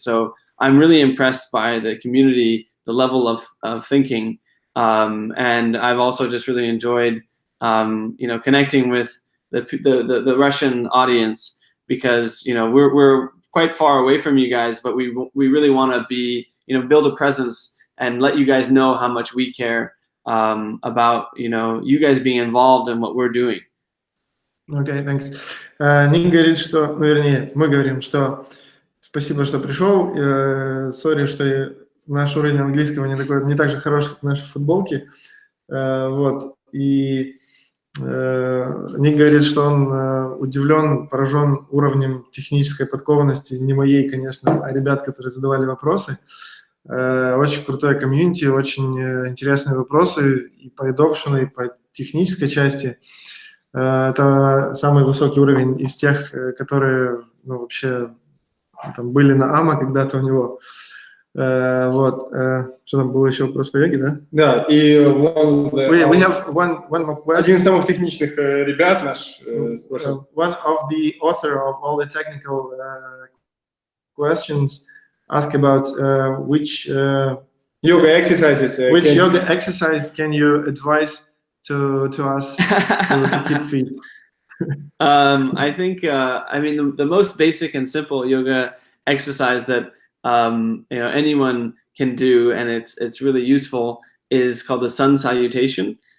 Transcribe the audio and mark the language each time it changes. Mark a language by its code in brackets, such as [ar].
[en] So I'm really impressed by the community, the level of thinking, and I've also just really enjoyed, connecting with the Russian audience, because we're quite far away from you guys, but we really want to be, build a presence and let you guys know how much we care about, you guys being involved in what we're doing. Okay, thanks. [ru] Ник говорит, что, вернее, мы говорим, что спасибо, что пришел. Сори, что наш уровень английского не так же хорош, как наши футболки. Вот. И Ник говорит, что он удивлен, поражен уровнем технической подкованности, не моей, конечно, а ребят, которые задавали вопросы. Очень крутое комьюнити, очень интересные вопросы и по adoption, и по технической части. Это самый высокий уровень из тех, которые вообще там были на АМА когда-то у него. Вот. Что там было еще вопрос по йоге, да? Да, и [en] we have one more question. [ru] Один из самых техничных ребят наш спрашивал. [en] One of the author of all the technical questions ask about which yoga exercises. Which yoga exercise can you advise to us to keep fit? I think the most basic and simple yoga exercise that anyone can do, and it's really useful, is called the sun salutation.